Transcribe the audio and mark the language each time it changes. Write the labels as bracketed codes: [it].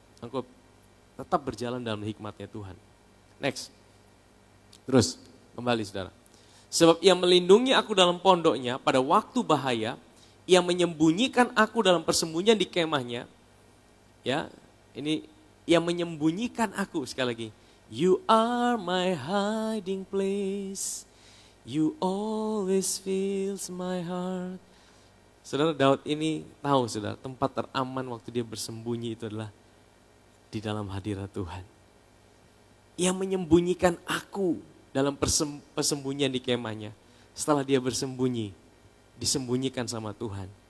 [id] Engkau tetap berjalan dalam hikmatnya Tuhan. Next. Terus, kembali, saudara. Sebab ia melindungi aku dalam pondoknya pada waktu bahaya, ia menyembunyikan aku dalam persembunyian di kemahnya. Ya, ini ia menyembunyikan aku, sekali lagi. [en] You are my hiding place, you always fills my heart. [id] Saudara, Daud ini tahu, saudara, tempat teraman waktu dia bersembunyi itu adalah di dalam hadirat Tuhan. Ia menyembunyikan aku dalam persembunyian di kemahnya. Setelah dia bersembunyi, disembunyikan sama Tuhan.